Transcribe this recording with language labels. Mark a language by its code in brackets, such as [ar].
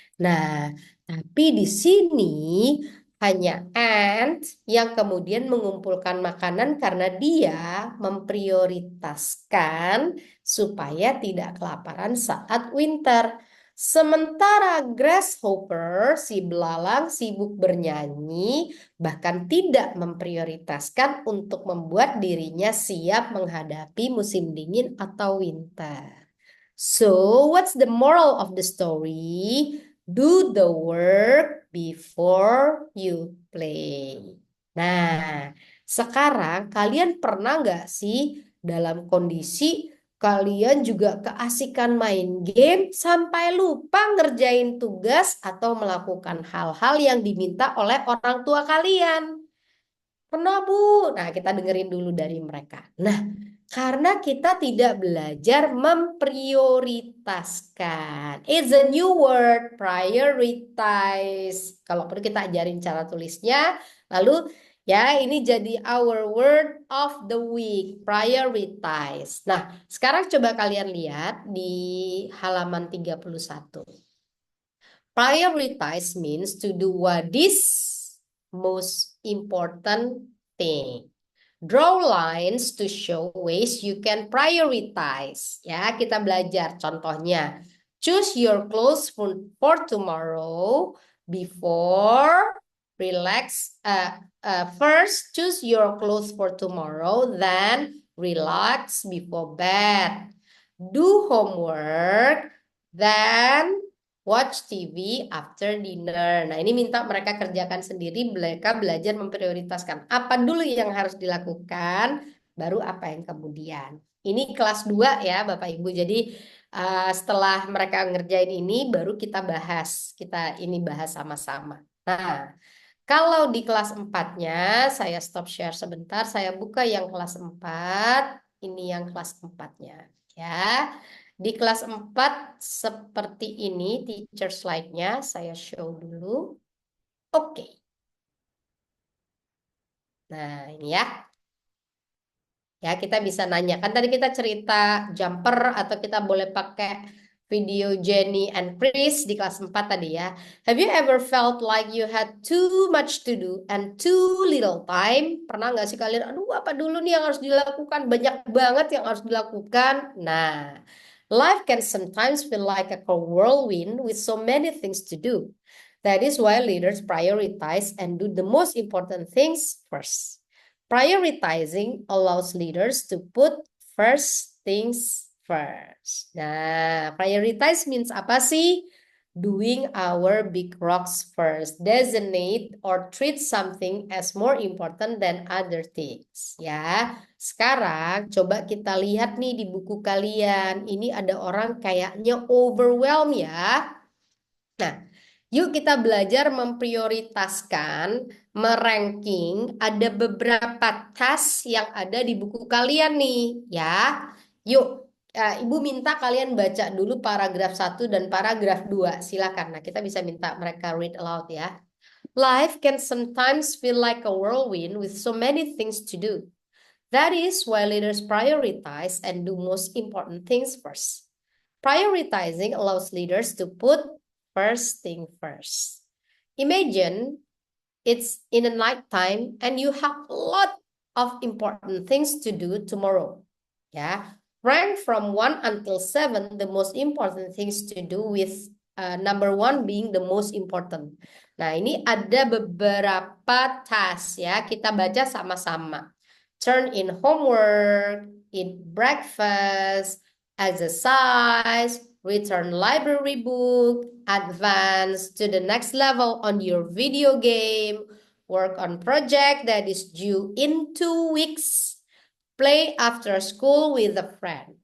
[id] Nah, tapi di sini hanya ant yang kemudian mengumpulkan makanan karena dia memprioritaskan supaya tidak kelaparan saat winter. Sementara grasshopper, si belalang, sibuk bernyanyi, bahkan tidak memprioritaskan untuk membuat dirinya siap menghadapi musim dingin atau winter. [en] So, what's the moral of the story? Do the work before you play. [id] Nah, sekarang kalian pernah nggak sih dalam kondisi kalian juga keasikan main game sampai lupa ngerjain tugas atau melakukan hal-hal yang diminta oleh orang tua kalian? Pernah, Bu? Nah, kita dengerin dulu dari mereka. Nah, Karena kita tidak belajar memprioritaskan. [en] It's a new word, prioritize. [id] Kalau perlu kita ajarin cara tulisnya. Lalu ya ini jadi [en] our word of the week, prioritize. [id] Nah, sekarang coba kalian lihat di halaman 31. [en] Prioritize means to do what is most important thing. Draw lines to show ways you can prioritize. [id] Ya, kita belajar contohnya. [en] Choose your clothes for tomorrow before relax. First, choose your clothes for tomorrow, then relax before bed. Do homework, then watch TV after dinner. [id] Nah, ini minta mereka kerjakan sendiri, mereka belajar memprioritaskan. Apa dulu yang harus dilakukan, baru apa yang kemudian. Ini kelas 2 ya, Bapak Ibu. Jadi, setelah mereka ngerjain ini, baru kita bahas. Kita ini bahas sama-sama. Nah, kalau di kelas 4-nya, saya stop share sebentar. Saya buka yang kelas 4. Ini yang kelas 4-nya. Ya. Di kelas 4 seperti ini teacher slide-nya saya show dulu. Oke. Nah, ini ya. Ya, kita bisa nanya. Kan tadi kita cerita jumper atau kita boleh pakai video Jenny and Chris di kelas 4 tadi ya. [en] Have you ever felt like you had too much to do and too little time? [id] Pernah nggak sih kalian, aduh apa dulu nih yang harus dilakukan? Banyak banget yang harus dilakukan. [en] Nah, life can sometimes feel like a whirlwind with so many things to do. That is why leaders prioritize and do the most important things first. Prioritizing allows leaders to put first things first. Nah, prioritize means [id] apa sih? [en] Doing our big rocks first. Designate or treat something as more important than other things. [id] Ya, sekarang coba kita lihat nih di buku kalian. Ini ada orang kayaknya overwhelmed ya. Nah, yuk kita belajar memprioritaskan, meranking. Ada beberapa task yang ada di buku kalian nih, ya. Yuk, Ibu minta kalian baca dulu paragraf 1 dan paragraf 2. Silakan. Nah, kita bisa minta mereka [en] read aloud [id] ya. [en] Life can sometimes feel like a whirlwind with so many things to do. That is why leaders prioritize and do most important things first. Prioritizing allows leaders to put first thing first. Imagine it's in the night time and you have a lot of important things to do tomorrow. Yeah, rank from 1 until 7 the most important things to do with number 1 being the most important. [id] Nah, ini ada beberapa task ya. Kita baca sama-sama. [en] Turn in homework, eat breakfast, exercise, return library book, advance to the next level on your video game, work on project that is due in 2 weeks, play after school with a friend.